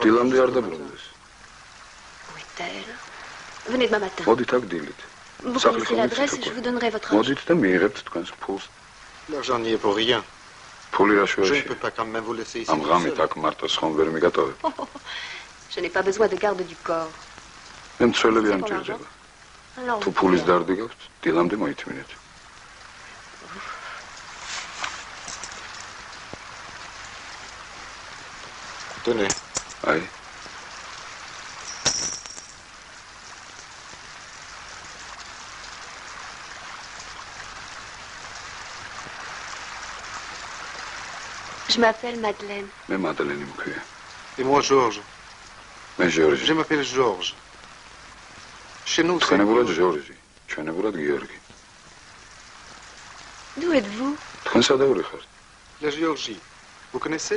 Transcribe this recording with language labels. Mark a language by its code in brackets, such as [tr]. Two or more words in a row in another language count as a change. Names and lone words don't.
[ka] დილამდე არ დაბრუნდეს. [fr] Où est-elle? Venez demain matin. [ka] მოდით აქ დილით. [fr] Vous Ça connaissez fait l'adresse combien et de je vous donnerai votre argent. [ka] მოდით და მიიღებთ თქვენს ფულს. [fr] L'argent n'y est pour rien. [ka] ფული რა [fr] Je ne [ka] შუაში? [fr] peux pas quand même vous laisser ici. [ka] ამ [fr] tout [ka] ღამით [fr] seul. [ka] აქ მარტოს ხომ ვერ მიგატოვებ. [fr] Je n'ai pas besoin de garde du corps. [ka] მე მცველები არ მჭირდება. [fr] Alors, [ka] თუ [fr] vous [ka] ფულის [fr] pouvez- [ka] დარდი გაქვთ, დილამდე მოითმინეთ. [fr] Tenez. [ka] აი, [fr] Je m'appelle Madeleine. [ka] მე მადლენი მქვია. [fr] Et moi, Georges. [ka] მე ჟორჟი. [fr] Je m'appelle Georges. Chez nous, c'est... [ka] თქვენებურად ჟორჟი, ჩვენებურად გიორგი. [fr] D'où êtes-vous? [ka] თქვენ სადავრი ხართ? [fr] La Géorgie. Vous connaissez?